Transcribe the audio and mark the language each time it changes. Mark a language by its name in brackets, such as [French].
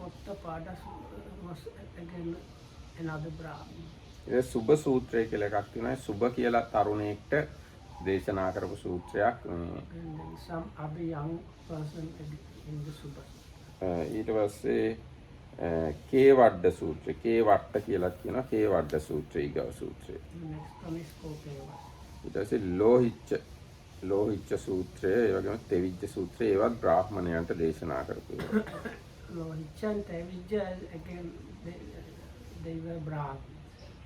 [English] Pottapada was again another Brahmin. [Sinhala] ඒ සුබ සූත්‍රය කියලා එකක් තියෙනවා. සුබ කියලා තරුණයෙක්ට දේශනා කරපු සූත්‍රයක්. [English] And then some other young person in the Subha. [Sinhala] ඊට පස්සේ කේවඩ සූත්‍රය. කේවට්ට කියලා කියනවා. කේවඩ සූත්‍රය ඊගව සූත්‍රය. [English] The next one is Kopeva. [Sinhala] ඊට පස්සේ ලෝහිච්ච සූත්‍රය, ඒ වගේම තෙවිච්ච සූත්‍රය ඒවත් බ්‍රාහ්මණයන්ට දේශනා කරපු ඒවා. [English] Lohicca and Tevijja again they were Brahmins.